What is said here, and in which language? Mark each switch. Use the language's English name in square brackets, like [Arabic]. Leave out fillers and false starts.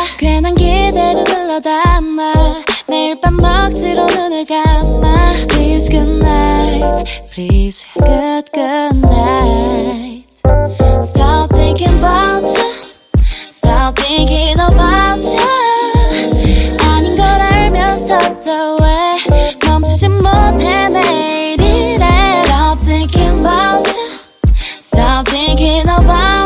[Korean] 괜한 기대를 불러담아 매일 밤 억지로 눈을 감아 [English] Please good night, please good night. Stop thinking about you, stop thinking about you. [Korean] 아닌 걸 알면서도 왜 멈추지 못해 매일 이래. [English] Stop thinking about you, stop thinking about